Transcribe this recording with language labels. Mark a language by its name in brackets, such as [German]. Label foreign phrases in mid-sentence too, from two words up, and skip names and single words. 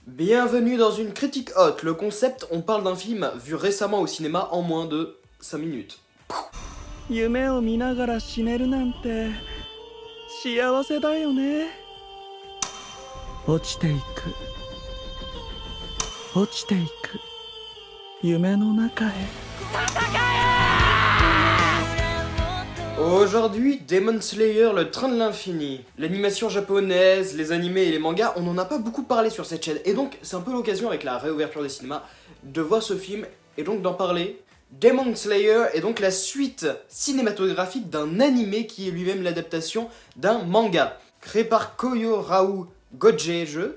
[French] Bienvenue dans une critique haute. Le concept, on parle d'un film vu récemment au cinéma en moins de 5 minutes. [Japanese] 夢を見ながら死ねるなんて幸せだよね。落ちていく落ちていく夢の中へ。 [French] Aujourd'hui, Demon Slayer, le train de l'infini. L'animation japonaise, les animés et les mangas, on n'en a pas beaucoup parlé sur cette chaîne. Et donc, c'est un peu l'occasion avec la réouverture des cinémas de voir ce film et donc d'en parler. Demon Slayer est donc la suite cinématographique d'un animé qui est lui-même l'adaptation d'un manga, créé par Koyo Rao Gojeju.